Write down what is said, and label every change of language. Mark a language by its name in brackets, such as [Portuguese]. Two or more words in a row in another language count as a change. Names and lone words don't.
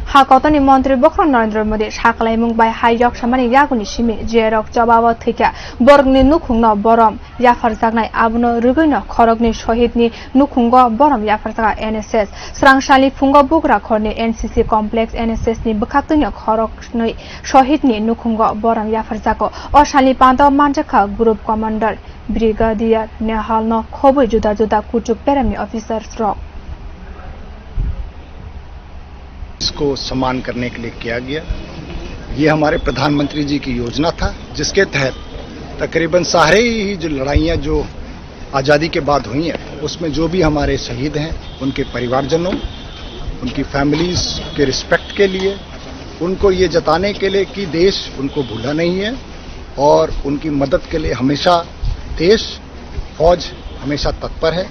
[Kok Borok] Hakotoni Montri Bokron Narendra Modi Shaklaimung by Hayok Shamani Yaguni Shimi Jerok Jabawa Thika Borgni Nukungno Borom Yafarzagna Abuno Rugino Korogni Shohidni Nukungo Borom Yafarzaga NSS Srangshali Fungo Bugra Korni NCC Complex NSS ni Bukatunya Korokni Shohidni Nukungo Borom Yafarzago Oshali Pando Manjaka [English] Group Commander Brigadier [Kok Borok] Nehalno Khobu Juda Juda Kuchuk Perami Officers Rock [Hindi] इसको सम्मान करने के लिए किया गया। ये हमारे प्रधानमंत्री जी की योजना था जिसके तहत तकरीबन सारे ही जो लड़ाइयाँ जो आज़ादी के बाद हुई हैं उसमें जो भी हमारे शहीद हैं उनके परिवारजनों उनकी फैमिलीज के रिस्पेक्ट के लिए उनको ये जताने के लिए कि देश उनको भूला नहीं है और उनकी मदद के लिए हमेशा देश फौज हमेशा तत्पर है।